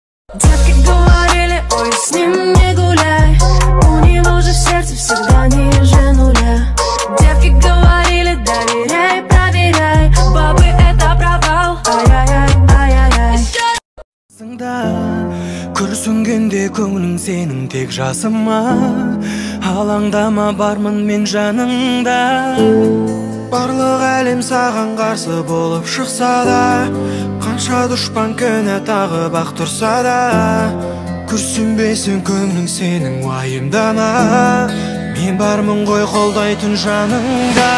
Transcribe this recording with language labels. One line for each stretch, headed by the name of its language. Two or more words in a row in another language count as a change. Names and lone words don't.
Russian: Девки говорили, ой, с ним не гуляй, у него же в сердце всегда ниже нуля. Девки говорили, доверяй, проверяй, бабы это провал, ай-яй-яй, ай-яй-яй.
Kazakh: Күрсінгенде көңілің сенің тек жасыма, алаңдама бармын мен жаныңда. Барлық әлем саған қарсы болып шықса да, қанша дұшпан күні тағы бақ тұрса да, күрсінбесін көңілің сенің уайымдама, мен бармын ғой қолдайтын жаныңда.